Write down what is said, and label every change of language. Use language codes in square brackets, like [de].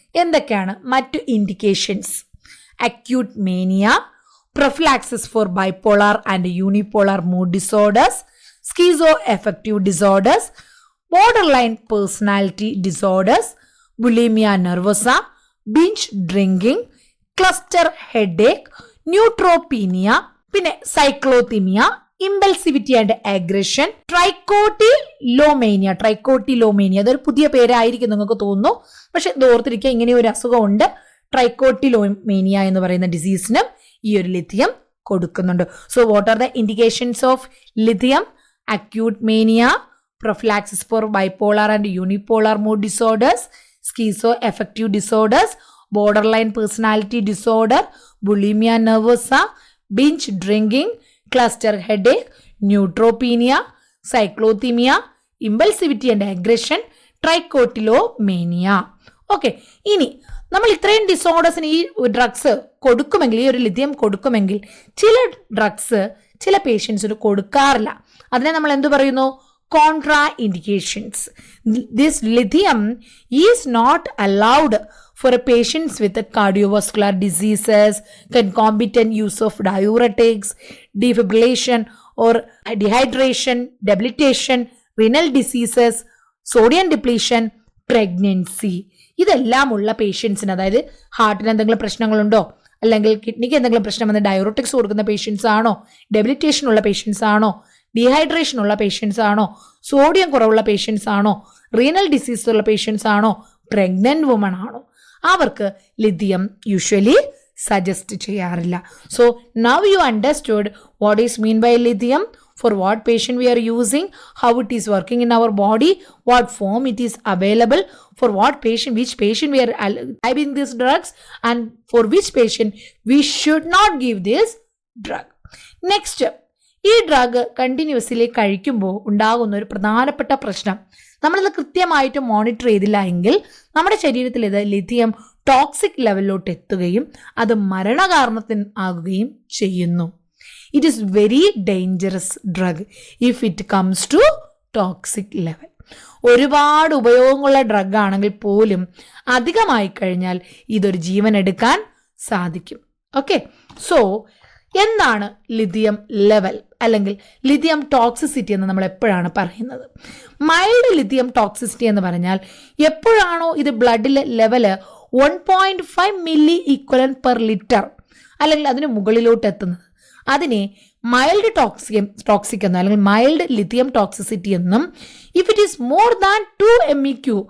[ml] എന്തൊക്കെയാണ് മറ്റു indications? [en] Acute mania, prophylaxis for bipolar and unipolar mood disorders, schizo affective disorders, borderline personality disorders, bulimia nervosa, binge drinking, cluster headache, neutropenia, പിന്നെ cyclothymia, impulsivity and aggression, trichotillomania. [ml] അതൊരു പുതിയ പേരായിരിക്കും നിങ്ങൾക്ക് തോന്നുന്നു, പക്ഷെ ഇത് ഓർത്തിരിക്കുക, ഇങ്ങനെ ഒരു അസുഖമുണ്ട്. ട്രൈക്കോട്ടിലോമേനിയ എന്ന് പറയുന്ന ഡിസീസിനും ഈ ഒരു ലിഥിയം കൊടുക്കുന്നുണ്ട്. [en] So what are the indications of lithium? Acute mania, prophylaxis for bipolar and unipolar mood disorders, schizo affective disorders, borderline personality disorder, bulimia nervosa, binge drinking, cluster headache, neutropenia, cyclothymia, impulsivity and aggression, trichotillomania. [ml] Okay, ഇനി നമ്മൾ ഇത്രയും ഡിസോർഡേഴ്സിന് ഈ drugs കൊടുക്കുമെങ്കിൽ, ഈ ഒരു lithium കൊടുക്കുമെങ്കിൽ, ചില drugs ചില പേഷ്യൻസിന് കൊടുക്കാറില്ല. അതിനെ നമ്മൾ എന്ത് പറയുന്നു? Contraindications. [en] This lithium is not allowed for a patients with a cardiovascular diseases, concomitant use of diuretics, defibrillation or dehydration, debilitation, renal diseases, sodium depletion, pregnancy. [ml] ഇതെല്ലാം ഉള്ള പേഷ്യൻസിന്, അതായത് ഹാർട്ടിന് എന്തെങ്കിലും പ്രശ്നങ്ങളുണ്ടോ, അല്ലെങ്കിൽ കിഡ്നിക്ക് എന്തെങ്കിലും പ്രശ്നം വന്ന് ഡയറോട്ടിക്സ് കൊടുക്കുന്ന പേഷ്യൻസ് ആണോ, ഡെബിലിറ്റേഷൻ ഉള്ള പേഷ്യൻസ് ആണോ, ഡീഹൈഡ്രേഷൻ ഉള്ള പേഷ്യൻസ് ആണോ, സോഡിയം കുറവുള്ള പേഷ്യൻസ് ആണോ, റീനൽ ഡിസീസ് ഉള്ള പേഷ്യൻസ് ആണോ, പ്രഗ്നന്റ് വുമൺ ആണോ, അവർക്ക് ലിഥിയം യൂഷ്വലി സജസ്റ്റ് ചെയ്യാറില്ല. [en] So now you understood what is mean by lithium, for what patient we are using, how it is working in our body, what form it is available, for what patient, which patient we are giving these drugs, and for which patient we should not give this drug. [ml] Next, ഈ drug continuously കഴിക്കുമ്പോൾ ഉണ്ടാകുന്ന ഒരു പ്രധാനപ്പെട്ട പ്രശ്നം, നമ്മളിത് കൃത്യമായിട്ട് monitor ചെയ്തില്ല എങ്കിൽ നമ്മുടെ ശരീരത്തിൽ ഇത് ലിഥിയം ടോക്സിക് ലെവലിലോട്ട് എത്തുകയും അത് മരണകാരണത്തിന് ആകുകയും ചെയ്യുന്നു. [en] It is very dangerous drug if it comes to toxic level. [ml] ഒരുപാട് ഉപയോഗമുള്ള ഡ്രഗ് ആണെങ്കിൽ പോലും അധികമായി കഴിഞ്ഞാൽ ഇതൊരു ജീവൻ എടുക്കാൻ സാധിക്കും. ഓക്കെ, സോ എന്താണ് ലിഥിയം ലെവൽ അല്ലെങ്കിൽ ലിഥിയം ടോക്സിസിറ്റി എന്ന് നമ്മൾ എപ്പോഴാണ് പറയുന്നത്? മൈൽഡ് ലിഥിയം ടോക്സിസിറ്റി എന്ന് പറഞ്ഞാൽ എപ്പോഴാണോ ഇത് ബ്ലഡിലെ level 1.5 milli equivalent per litre അല്ലെങ്കിൽ അതിന് മുകളിലോട്ട് എത്തുന്നത്, അതിനെ മൈൽഡ് ടോക്സിക് എന്നോ അല്ലെങ്കിൽ മൈൽഡ് ലിഥിയം ടോക്സിസിറ്റി എന്നും, [en] if it is more than 2 MEQ,